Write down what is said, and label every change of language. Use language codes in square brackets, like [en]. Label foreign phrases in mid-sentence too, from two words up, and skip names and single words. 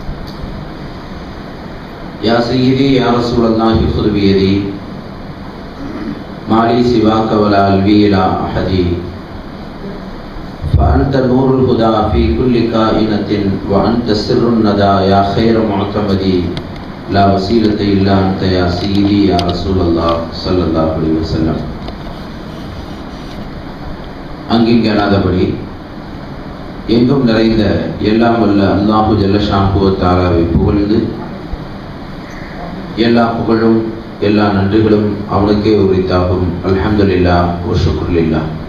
[ar] يا سيدي يا رسول الله خذ بيدي ما لي سواك ولا ألوي إلى أحد فأنت نور الهدى في كل كائنة وأنت سر الندى يا خير معتمد لا وسيلة إلا أنت يا سيدي يا رسول الله صلى الله عليه وسلم. [ta] அங்கிங்கனாதபடி எங்கும் நிறைந்த எல்லாம் வல்ல அல்லாஹு [ar] جل شأنه تعالى [ta] புகழ்ந்து எல்லா புகழும் எல்லா நன்றிகளும் அவனுக்கே உரித்தாகும். [ar] الحمد لله والشكر لله.